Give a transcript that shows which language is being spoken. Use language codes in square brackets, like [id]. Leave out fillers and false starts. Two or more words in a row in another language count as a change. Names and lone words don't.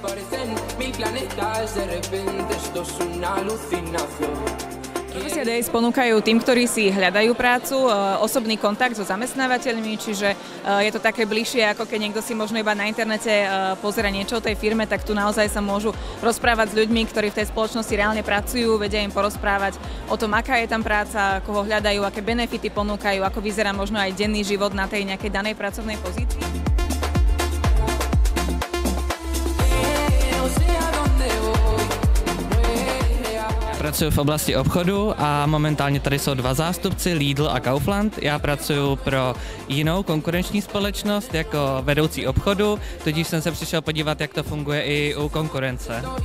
[sk] Profesia Days ponúkajú tým, ktorí si hľadajú prácu, osobný kontakt so zamestnávateľmi, čiže je to také bližšie, ako keď niekto si možno iba na internete pozera niečo o tej firme, tak tu naozaj sa môžu rozprávať s ľuďmi, ktorí v tej spoločnosti reálne pracujú, vedia im porozprávať o tom, aká je tam práca, koho hľadajú, aké benefity ponúkajú, ako vyzerá možno aj denný život na tej nejakej danej pracovnej pozícii. [cs] Pracuji v oblasti obchodu a momentálně tady jsou dva zástupci, Lidl a Kaufland. Já pracuji pro jinou konkurenční společnost jako vedoucí obchodu, tudíž jsem se přišel podívat, jak to funguje i u konkurence.